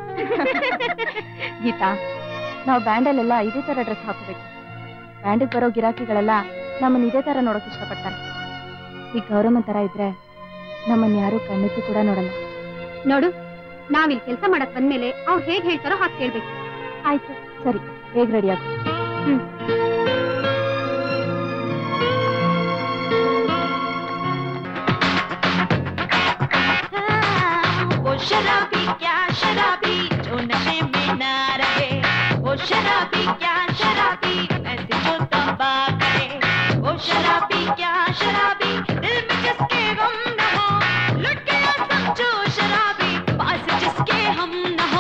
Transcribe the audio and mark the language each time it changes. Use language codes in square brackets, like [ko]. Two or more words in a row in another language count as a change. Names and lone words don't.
[kn] ಗೀತಾ, ನಾವು ಬ್ಯಾಂಡಲ್ಲೆಲ್ಲ ಇದೇ ತರ ಡ್ರೆಸ್ ಹಾಕೋಬೇಕು. ಬ್ಯಾಂಡಿಗೆ ಬರೋ ಗಿರಾಕಿಗಳೆಲ್ಲ ನಮ್ಮನ್ನ ಇದೇ ತರ ನೋಡಕ್ ಇಷ್ಟಪಡ್ತಾರೆ. ಈ ಗೌರಮ್ಮನ್ ತರ ಇದ್ರೆ ನಮ್ಮನ್ನ ಯಾರು ಕಣ್ಣೆತ್ತಿ ಕೂಡ ನೋಡಲ್ಲ. ನೋಡು, ನಾವಿಲ್ಲಿ ಕೆಲಸ ಮಾಡಕ್ ಬಂದ್ಮೇಲೆ ಅವ್ರು ಹೇಗ್ ಹೇಳ್ತಾರೋ ಹಾಗೆ ಕೇಳ್ಬೇಕು. ಆಯ್ತು, ಸರಿ, ಬೇಗ ರೆಡಿ ಆಗು. [hi] शराबी क्या शराबी जो नशे में ना रहे, वो शराबी क्या शराबी ऐसे जो तबाह करे, वो शराबी क्या शराबी दिल में जिसके गम न हो, लुट गया समझो शराबी पास जिसके हम न हो।